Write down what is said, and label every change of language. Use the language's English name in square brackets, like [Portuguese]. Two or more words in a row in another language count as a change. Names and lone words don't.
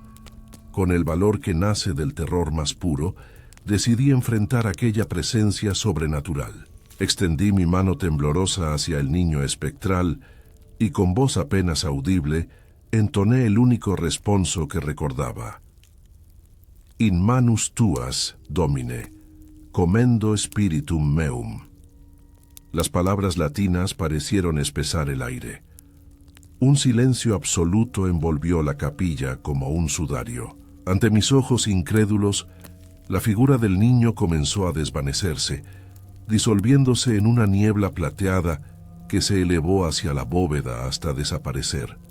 [Spanish] Con el valor que nace del terror más puro, decidí enfrentar aquella presencia sobrenatural. Extendí mi mano temblorosa hacia el niño espectral y con voz apenas audible entoné el único responso que recordaba. [Latin] In manus tuas, Domine, commendo spiritum meum. [Spanish] Las palabras latinas parecieron espesar el aire. Un silencio absoluto envolvió la capilla como un sudario. Ante mis ojos incrédulos, la figura del niño comenzó a desvanecerse, disolviéndose en una niebla plateada que se elevó hacia la bóveda hasta desaparecer.